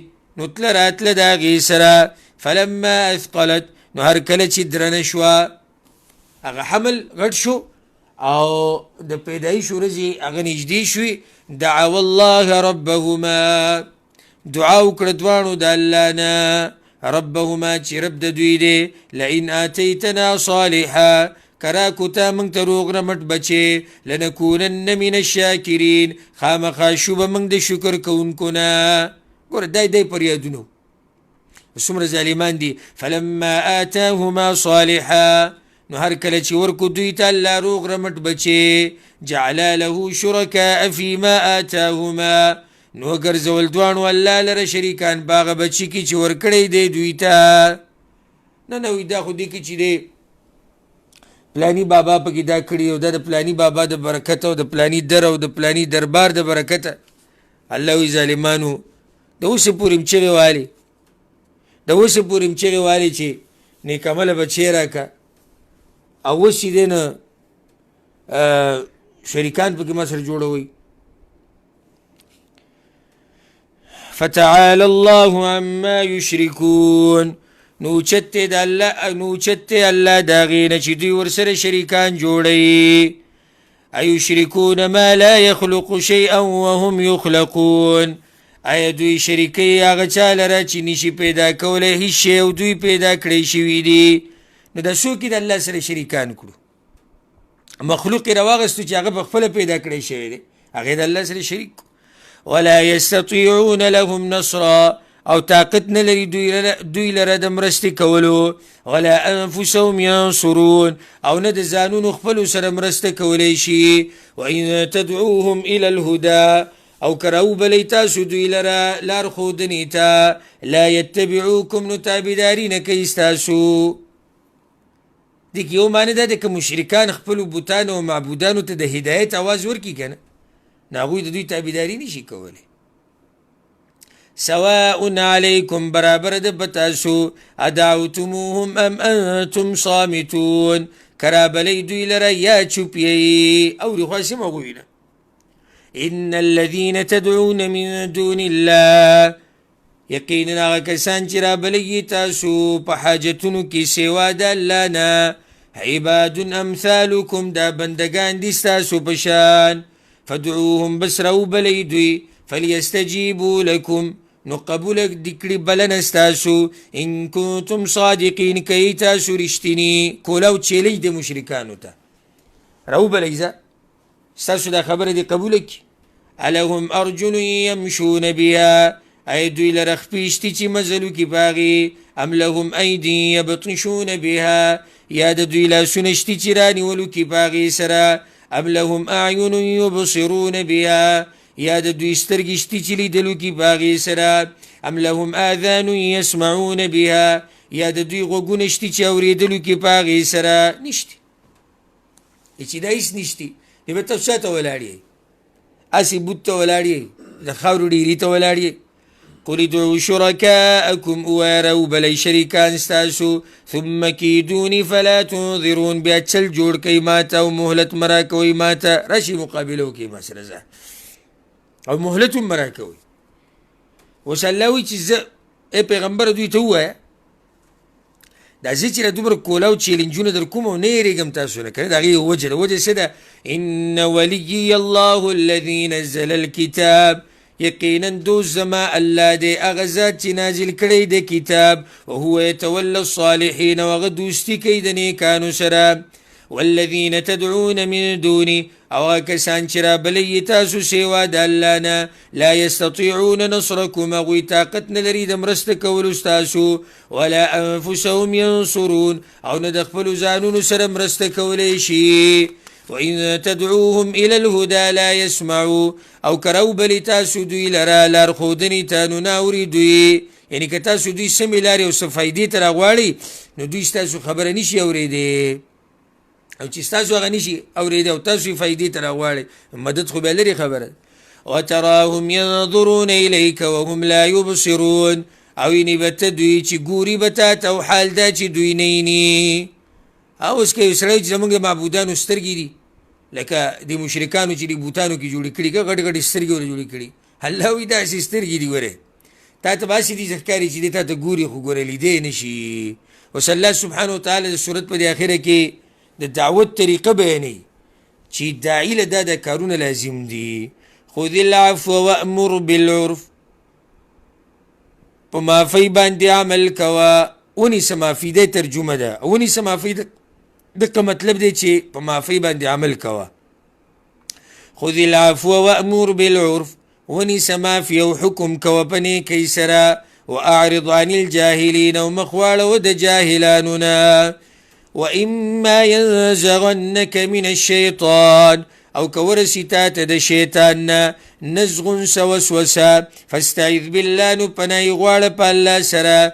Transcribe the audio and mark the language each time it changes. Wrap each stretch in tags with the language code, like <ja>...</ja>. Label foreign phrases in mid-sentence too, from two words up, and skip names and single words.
<ps>نو تله راتله د هغې سره</ps> <ar>فلما اثقلت</ar> <ps>نو هر کله چې درنه شوه هغه حمل غټ شو او د پیدایش ورځې هغه نږدې شوې</ps> <ar>دعوا الله ربهما</ar> <ps>دعا وکړه دواړو د الله نه ربهما چې رب د دوی دی</ps> <ar>لئن آتیتنا صالحا</ar> <ps>کراکو تا موږ ته روغ رمټ بچې</ps> <ar>لنکونن من الشاکرین</ar> <ps>خامخا شو به موږ د شکر کوونکو نه ګوره دی پر یادونو څومره ظالمان دي</ps> <ar>فلما آتاهما</ar> <ps>صالحا نو هر کله چې ورکو دوی ته الله روغ رمټ بچې</ps> <ar>جعلا له شرکاء فیما آتاهما</ar> <ps>نو ګرځول دواړو الله لره شریکان باغه بچي کې چې ورکړی دی دوی ته نه وي دا خو دې کې چې دی پلانی بابا پکې دا کړي او دا د پلانی بابا د برکت او د پلانی در او د پلانی دربار د برکته الله وی ظالمانو د اوسې پورې م چغې والي د اوسې پورې م چغې والي چې نیکمله بچی راکه او اوس چې دی نه شریکان پکې ما سره جوړوئ</ps> <ar>فتعالى الله عما يشركون</ar> <ps>نو چته الله دا غینه چې دوی ورسره شریکان جوړي</ps> <ar>ايشركون ما لا يخلق شيئا وهم يخلقون</ar> <ps>اي دوی شریکي هغه چا لره چې نشي پیدا کولی هیڅ شی او دوی پیدا کړی شوي دي نو د څوک د الله سره شریکان کړو مخلوق یې راواغستو چې هغه په خپله پیدا کړی شوی دی هغه د الله سره شریک</ps> <ar>ولا يستطيعون لهم نصرا</ar> <ps>او طاقت نه لري دوی لره د مرستې کولو ولا</ps> <ar>انفسهم ينصرون</ar> <ps>او نه د ځانونو خپلو سره مرسته کولی شي</ps> <ar>وان تدعوهم الى الهدى</ar> <ps>او کرو بلی تاسو دوی لره لار ښودنې ته</ps> <ar>لا يتبعوکم</ar> <ps>نو تابعداري نه کوي ستاسو دې کې یو معنی دا ده که مشرکان خپلو بوتانو او معبودانو ته د هدایت اواز ورکړي که نه نو هغوی د دوی تابعداري نشي کولی</ps> <ar>سواء علیکم</ar> <ps>برابر ده بتاسو</ps> <ar>ادعوتموهم ام انتم صامتون</ar> <ps>کرابلی دوی لره یا چوپیی او رخواسی مغوینا</ps> <ar>ان الذين تدعون من دون الله</ar> <ps>یقینا هغه کسان چې رابلی تاسو په حاجتونو کې سوا د الله نه</ps> <ar>عباد امثالکم</ar> <ps>دا بندگان دي ستاسو په شان فدعوهم بس روبلی دوی</ps> <ar>فليستجيبوا لكم</ar> <ps>نو قبول دکړي بلنه ستاسو</ps> <ar>ان کنتم</ar> <ps>صادقین که تاسو رښتینی کولاو چیلنج د مشرکانو ته روبلی ستاسو دا خبره دی قبوله کړي</ps> <ar>الهم ارجل یمشون بها</ar> <ps>ای دوی لره خپې شتي چې مزلو کې باغې</ps> <ar>ام لهم ایدي یبطشون بها</ar> <ps>یا د دوی لاسونه شتي چې رانیولو کې باغې سره</ps> <ar>ام لهم اعین یبصرون بها</ar> <ps>یا د دوی سترګې شتي چې لیدلو کې باغې سره</ps> <ar>ام لهم آذان یسمعون بها</ar> <ps>یا د دوی غوږونه شتي چې اورېدلو کې باغې سره نشتي چې دا هېڅ نشتي نو به تاسو چاته ولاړ یې اسې بوت ته ولاړ یې د خاورو ډیري ته ولاړ یې</ps> <ar>قل ادعوا شركاءكم</ar> <ps>ويروا بلي شريكان ستاسو</ps> <ar>ثم كيدوني فلا تنظرون</ar> <ps>بیا چل جوړ کوي ماته او مهلت مرا کوي ماته راشي مقابله وکړي ما سره زه او مهلت هم مرا کوي اوس الله وایي چې زه ای پیغمبر دوی ته ووایه دا زه چې دومره کولاو چیلنجونه در کوم او نه یېرېږم تاسو نه که نه د هغې وجه ده وجه څه ده</ps> <ar>ان ولي الله الذي نزل الكتاب</ar> <ps>یقینا دوست زما الله دی هغه ذات چې نازل کړی د کتاب</ps> <ar>وهو يتولى الصالحین</ar> <ps>او هغه دوستي کوي د نیکانو سره</ps> <ar>والذین تدعون من</ar> <ps>دوني او هغه کسان چې رابلی تاسو سوا د الله نه</ps> <ar>لا یستطیعون نصرکم</ar> <ps>هغوی طاقت نه لري د مرسته کولو ستاسو</ps> <ar>ولا انفسهم ینصرون</ar> <ps>او نه د خپلو ځانونو سره مرسته کولی شي</ps> <ar>وإن تدعوهم إلى الهدى لا يسمعوا</ar> <ps>او کرو بلی تاسو دوی لرا لار خودنی تا نو ناوری دوی یعنی که تاسو دوی سمی لاری او سفایدی تر اغواړي نو دوی ستاسو خبره نشي اوریدي او چې ستاسو هغه نشي اوریدي او تاسو فایدې تر اغواړي مدد خو به لري خبره</ps> <ar>وتراهم ينظرون إليك وهم لا يبصرون</ar> <ps>او ینی بته دوی چې ګوري بته او حال دا چې دوی نه یني اوس کې سړی چې زمونږ معبودانو سترګې دي لکه د مشرکانو چې د بوتانو کې جوړې کړي که غټ غټ سترګې ورې جوړې کړي الله وایي داسې سترګې دي ورې تا ته به هسې دي ښکاري چې دی تا ته ګوري خو ګوره لیدی نه شي. اوس الله</ps> <ar>سبحانه وتعالی</ar> <ps>د صورت په دې اخره کې د دعوت طریقه بیانوي چې داعي له دا کارونه لازم دي.</ps> <ar>خذ العفو وامر بالعرف،</ar> <ps>په معافۍ باندې عمل کوه. ونیسه معافي دی ترجمه ده، ونیسه معافۍ دغه مطلب دی چې په معافۍ باندې عمل کوه.</ps> <ar>خذ العفو وامر بالعرف،</ar> <ps>ونیسه معافي او حکم کوه په نیکۍ سره.</ps> <ar>واعرض عن الجاهلین،</ar> <ps>او مخ واړوه د جاهلانو نه.</ps> <ar>واما ينزغنك من الشیطان،</ar> <ps>او که ورسي تا ته د شیطان نه نزغ څه وسوسه،</ps> <ar>فاستعذ بالله،</ar> <ps>نو پناه غواړه په الله سره.</ps>